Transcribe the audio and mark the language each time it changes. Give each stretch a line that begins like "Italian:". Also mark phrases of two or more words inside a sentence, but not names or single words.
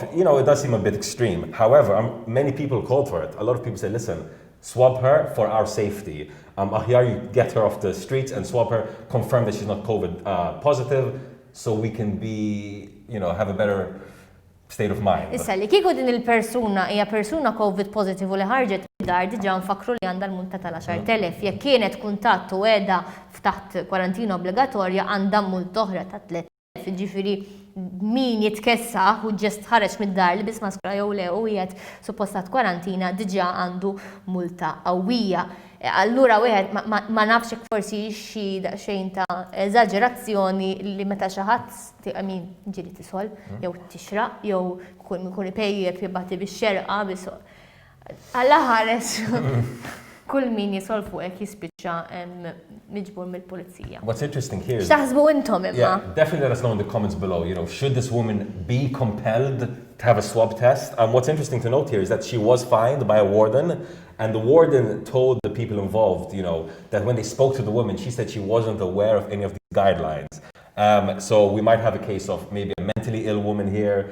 English: You know, it does seem a bit extreme. However, many people called for it. A lot of people say, listen, swab her for our safety. Here you get her off the streets and swab her, confirm that she's not COVID positive, so we can be, you know, have a better state of mind.
Maltese: Issa li kieku din il-persuna hija persuna
English: COVID positive
Maltese: u li ħarġet id-dar diġà nfakru li għandha l-multa tal-10,000. Jekk kienet kuntatt u qiegħda f'taħt kwarantina obbligatorja għandha multa oħra ta' 3,000. Ġifieri min jitkessa u ġest ħareġ mid-dar li bis maskra jew le u qiegħed suppostat kwarantina diġà għandu multa qawwija. Allura wieħed ma nafx hekk forsi xi daqsxejn ta' eżaġerazzjoni li meta xi ħadd ġieli tisol jew tixraq jew ikun ipejjeb jibgħati bix-xerqa biss alla ħares kull min jisol fuqek jispiċċa miġbur mill-pulizija.
English: What's interesting here is...
Maltese: X'taħsbu intom imma?
English: Yeah, definitely let us know in the comments below, you know, should this woman be compelled to have a swab test? What's interesting to note here is that she was fined by a warden, and the warden told the people involved, you know, that when they spoke to the woman, she said she wasn't aware of any of these guidelines. So we might have a case of maybe a mentally ill woman here.